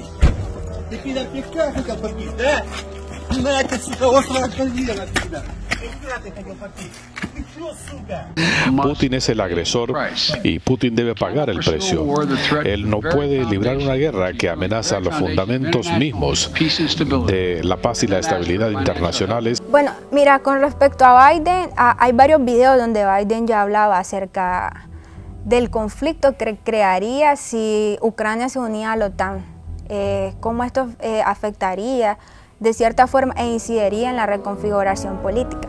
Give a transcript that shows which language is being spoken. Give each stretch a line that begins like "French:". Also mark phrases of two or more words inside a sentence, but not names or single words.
Russian: Ты пидор пивка хотел попить, да? На ты, сука, острого конвейера, пидор. Пивка ты хотел попить. Ты что, сука?
Spanish: Putin es el agresor y Putin debe pagar el precio. Él no puede librar una guerra que amenaza los fundamentos mismos de la paz y la estabilidad internacionales. Bueno, mira, con respecto a Biden, hay varios videos donde Biden ya hablaba acerca del conflicto que crearía si Ucrania se unía a la OTAN, cómo esto afectaría de cierta forma e incidiría en la reconfiguración política.